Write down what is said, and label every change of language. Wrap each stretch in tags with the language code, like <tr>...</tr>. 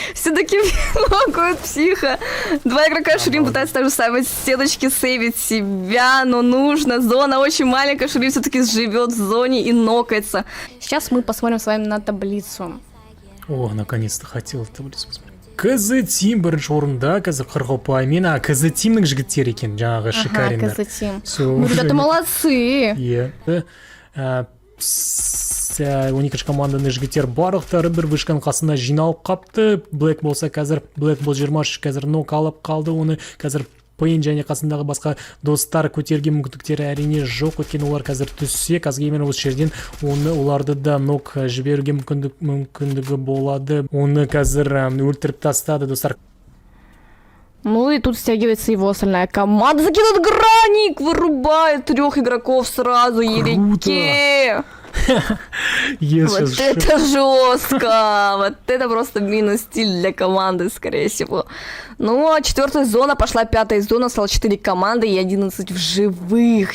<ru>Все-таки нокают психа. 2 игрока. Шурим пытается также ставить стеночки, сейвить себя. Но нужно. Зона очень маленькая. Шурим все-таки живет в зоне и нокается. Сейчас мы посмотрим с вами на таблицу. О, наконец-то хотел таблицу посмотреть.</ru> <kk>КЗ-тим бірінші орында қазір 40 ұпаймен, а КЗ-тимнің жігіттері екен, жаңағы шикариндар.</kk> <ru>Ага, Казатим. Всё, Ну, ребята, уже- молодцы.</ru> <kk>Иә. 12 команданың жігіттер барлықтары бір вышканың қасына жиналып қапты. Блэк болса қазір, Блэк бол 23 қазір нок алып қалды, оны қазір Пейн және қасындағы басқа достар көтерген мүмкіндіктері әрине жоқ, өйткені олар қазір түссе, Казгеймер осы жерден оларды да нок жіберуге мүмкіндігі болады. Оны қазір өлтіріп тастады, достар.</kk> <ru>Ну и тут стягивается его остальная Команда закидывает граник, вырубает 3 игроков сразу. Ереке. Вот это жестко. Вот это просто минус стиль для команды, скорее всего. Ну, а 4-я зона пошла, 5-я зона, стало 4 команды и 11 в живых.</ru>